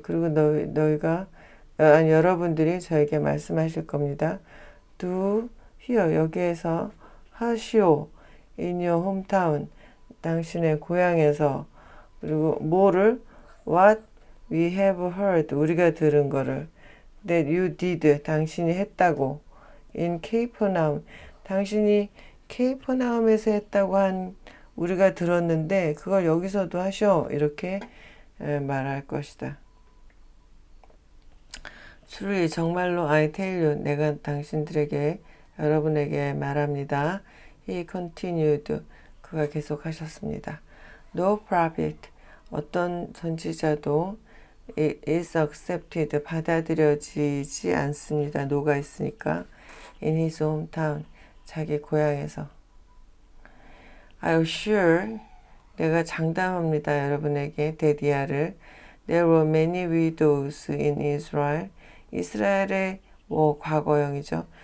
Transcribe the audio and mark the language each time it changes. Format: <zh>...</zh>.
<ko>그리고 너희가 여러분들이 저에게 말씀하실 겁니다.</ko> <en>Do here,</en> <ko>여기에서 하시오.</ko> <en>In your hometown,</en> <ko>당신의 고향에서. 그리고 뭐를?</ko> <en>What we have heard,</en> <ko>우리가 들은 거를.</ko> <en>That you did,</en> <ko>당신이 했다고.</ko> <en>In Capernaum,</en> <ko>당신이 케이퍼나움에서 했다고 한 우리가 들었는데 그걸 여기서도 하셔. 이렇게 말할 것이다.</ko> <en>Truly</en> <ko>정말로</ko> <en>I tell you</en> <ko>내가 당신들에게 여러분에게 말합니다.</ko> <en>He continued</en> <ko>그가 계속하셨습니다.</ko> <en>No prophet</en> <ko>어떤 선지자도</ko> <en>is accepted</en> <ko>받아들여지지 않습니다. no가 있으니까</ko> <en>in his hometown</en> <ko>자기 고향에서</ko> <en>I assure</en> <ko>내가 장담합니다. 여러분에게 데디아를</ko> <en>There were many widows in Israel</en> <ko>이스라엘의 과거형이죠.</ko>